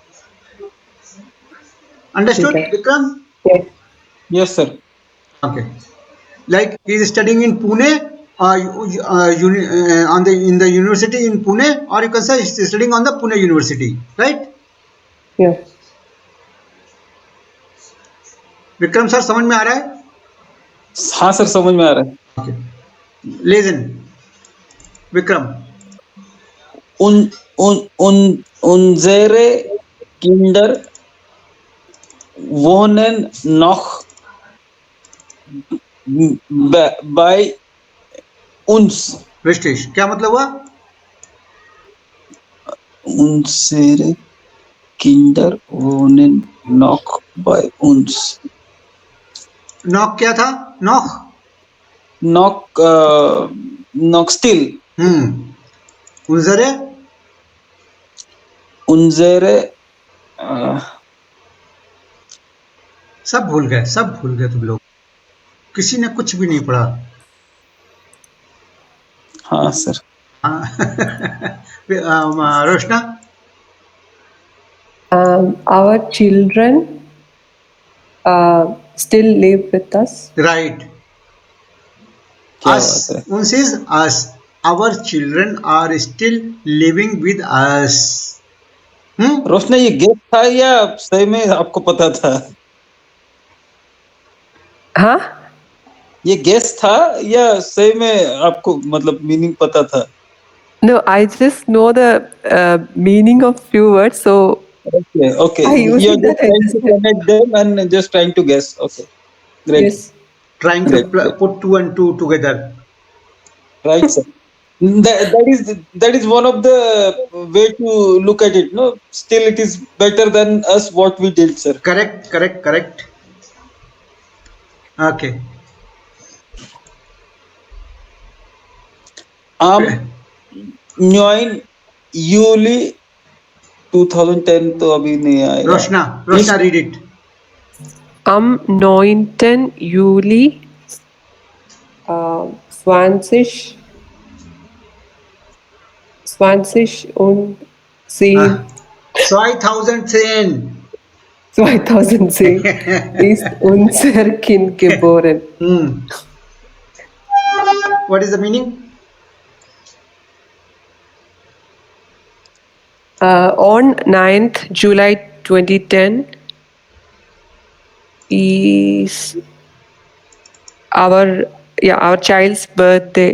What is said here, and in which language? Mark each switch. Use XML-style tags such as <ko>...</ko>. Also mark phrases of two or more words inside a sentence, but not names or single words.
<en>Understood, Okay. Vikram? Yeah. Yes sir. Okay. Like he is studying in Pune, in the university in Pune, or you can say he is studying on the Pune University, right? Yeah.</en> <hi>विक्रम सर समझ में आ रहा है? हाँ सर, समझ में आ रहा है.</hi> <en>Okay. Listen, Vikram.</en> <de>Unsere Kinder wohnen noch bei uns.</de> <hi>विष्टेश, क्या मतलब हुआ?</hi> <de>Unsere Kinder wohnen noch bei uns.</de> <hi>नॉक क्या था? नॉक.</hi> <en>Noch still.</en> <de>उनजरे. Unsere</de> <hi>सब भूल गए तुम लोग. किसी ने कुछ भी नहीं पढ़ा. हाँ सर. रोशना.</hi> <en>Our children still live with us. Right.</en> <hi>क्या</hi> <en>Us.</en> <hi>बात है.</hi> <en>Uns is us. Our children are still living with us.</en> <hi>रोशना, ये गेस था या सही में आपको पता था? Huh? ये गेस था या सही में आपको मतलब मीनिंग पता था?</hi> <en>No, I just know the meaning of few words, so Okay. I use You're that. just trying to connect them and just trying to guess. Okay. Great. Yes. Trying to put two and two together. Right, sir. That is one of the way to look at it. No, still it is better than us what we did, sir. Correct. Okay.</en> <de>Am 9 Juli 2010</de> <hi>तो अभी नहीं आएगा. रोशना,</hi> <en>read it.</en> <de>Am 9. Juli 20 und 10. 2010. 2010 ist unser Kind geboren.</de> <en>What is the meaning? On 9th July 2010 is our child's birthday.</en>